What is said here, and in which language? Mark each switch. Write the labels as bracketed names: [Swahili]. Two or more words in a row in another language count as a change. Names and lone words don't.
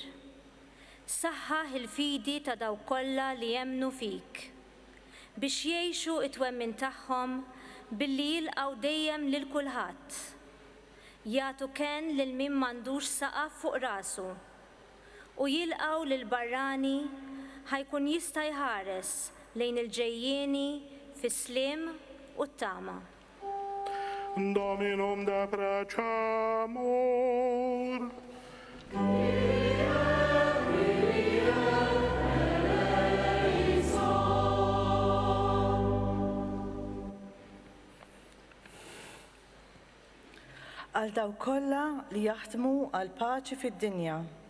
[Maltese] Saħħaħ il-fidi ta' daw kollha li jemmnu fik biex jgħixu it-twemmin tagħhom billi jilqgħu dejjem lil kulħadd. Jagħtu kenn lil min m'għandux saqaf fuq rasu u jilqgħu lil barrani ħajkun jista' jħares lejn il-ġejjieni fis-sliem u t-tama. [Latin] Dominum de precamur. [Maltese] Għal daw kollha li jaħdmu għal paċi fid-dinja.